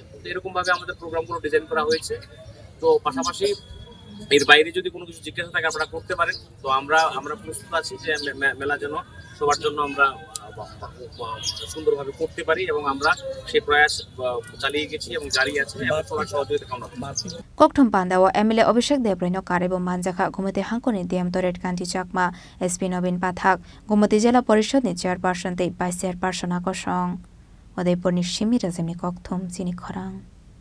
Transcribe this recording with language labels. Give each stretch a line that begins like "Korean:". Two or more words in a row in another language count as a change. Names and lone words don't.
Bangla: তো এরকমভাবে আমাদের প্রোগ্রামগুলো ডিজাইন করা হয়েছে। তো পাশাপাশি এর বাইরে যদি কোনো কিছু জিজ্ঞাসা থাকে আপনারা করতে পারেন। তো আমরা প্রস্তুত আছি যে মেলা যেন সবার জন্য আমরা সুন্দরভাবে করতে পারি, এবং আমরা সেই প্রয়াস চালিয়ে গেছি এবং জারি আছে, এবং সবার সহযোগিতা কামনা করছি।
Kok Borok: Kokthum Pandawa MLA Abhishek Debrino Karebo Manjaka Gumati Hankoni Diam Toret Kanti Chakma SP Nobin Pathak Gumati Jela Porishod ni Chairperson te Vice Chairperson Akosong Udaipur ni Shimi Razimni Kokthum Chini Khorang